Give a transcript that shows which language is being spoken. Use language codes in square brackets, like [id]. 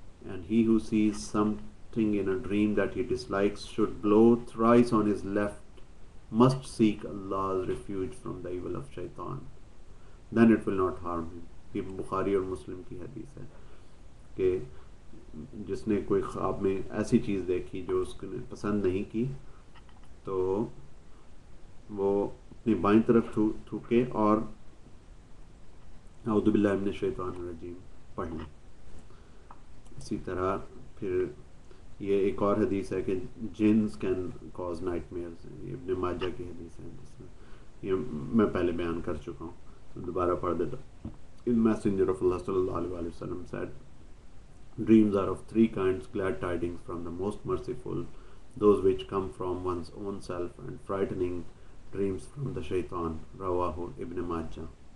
[en] And he who sees some thing in a dream that he dislikes should blow thrice on his left, must seek Allah's refuge from the evil of shaitan, then it will not harm him. [ur] یہ بخاری اور مسلم کی حدیث ہے کہ جس نے کوئی خواب میں ایسی چیز دیکھی جو اس نے پسند نہیں کی تو وہ اپنی بائیں طرف تھوکے اور اعوذ باللہ من الشیطان الرجیم پڑھ لیں. اسی طرح پھر یہ ایک اور حدیث ہے کہ [en] jinns can cause nightmares, [ur] یہ ابن ماجہ کی حدیث ہے جس میں یہ میں پہلے بیان کر چکا ہوں، تو دوبارہ پڑھ دیتا. [en] Messenger of Allah صلی اللہ علیہ وسلم said, dreams are of three kinds: glad tidings from the most merciful, those which come from one's own self, and frightening dreams from the shaitan. [ar] Rawahu Ibn Majah.